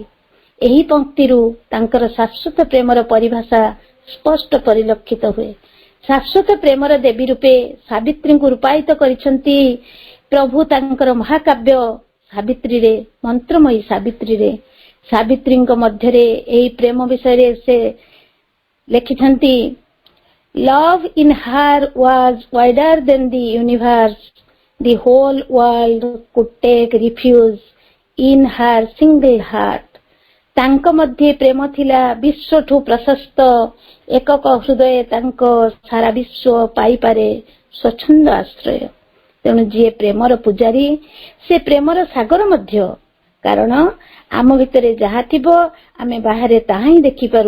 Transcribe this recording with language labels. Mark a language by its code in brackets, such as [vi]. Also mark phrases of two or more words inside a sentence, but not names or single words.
[or] ଏହି ପଂକ୍ତିରୁ ତାଙ୍କର ଶାଶ୍ୱତ ପ୍ରେମର ପରିଭାଷା ସ୍ପଷ୍ଟ ପରିଲକ୍ଷିତ ହୁଏ। ଶାଶ୍ୱତ ପ୍ରେମର ଦେବୀ ରୂପେ ସାବିତ୍ରୀଙ୍କୁ ରୂପାୟିତ କରିଛନ୍ତି ପ୍ରଭୁ ତାଙ୍କର ମହାକାବ୍ୟ ସାବିତ୍ରୀରେ, ମନ୍ତ୍ରମୟୀ ସାବିତ୍ରୀରେ। ସାବିତ୍ରୀଙ୍କ ମଧ୍ୟରେ ଏହି ପ୍ରେମ ବିଷୟରେ ସେ ଲେଖିଛନ୍ତି, [en] Love in her was wider than the universe. The whole world could take refuge in her single heart. [or] ତାଙ୍କ ମଧ୍ୟରେ ପ୍ରେମ ଥିଲା ବିଶ୍ୱଠୁ ପ୍ରଶସ୍ତ, ଏକକ ହୃଦୟ ତାଙ୍କ ସାରା ବିଶ୍ୱ ପାଇପାରେ ସ୍ୱଚ୍ଛନ୍ଦ ଆଶ୍ରୟ। ତେଣୁ ଯିଏ ପ୍ରେମର ପୂଜାରୀ ସେ ପ୍ରେମର ସାଗର ମଧ୍ୟ। କାରଣ ଆମ ଭିତରେ ଯାହା ଥିବ ଆମେ ବାହାରେ ତାହା ହିଁ ଦେଖିପାରୁ।